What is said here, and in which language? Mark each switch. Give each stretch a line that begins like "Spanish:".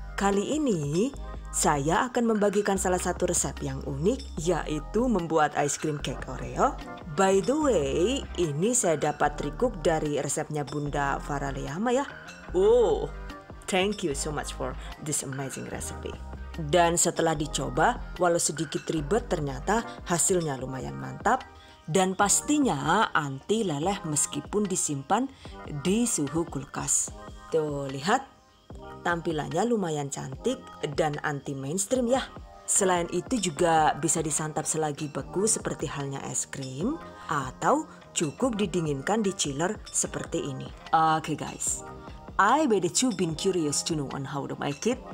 Indonesian: Kali ini saya akan membagikan salah satu resep yang unik, yaitu membuat ice cream cake Oreo.
English: By the way,
Indonesian: ini saya dapat recook dari resepnya Bunda Farah Leyama ya.
English: Oh, thank you so much for this amazing recipe.
Indonesian: Dan setelah dicoba, walau sedikit ribet, ternyata hasilnya lumayan mantap. Dan pastinya anti leleh meskipun disimpan di suhu kulkas. Tuh lihat, tampilannya lumayan cantik dan anti mainstream ya. Selain itu juga bisa disantap selagi beku seperti halnya es krim, atau cukup didinginkan di chiller seperti ini.
English: Oke guys, I bet that you've been curious to know on how to make it.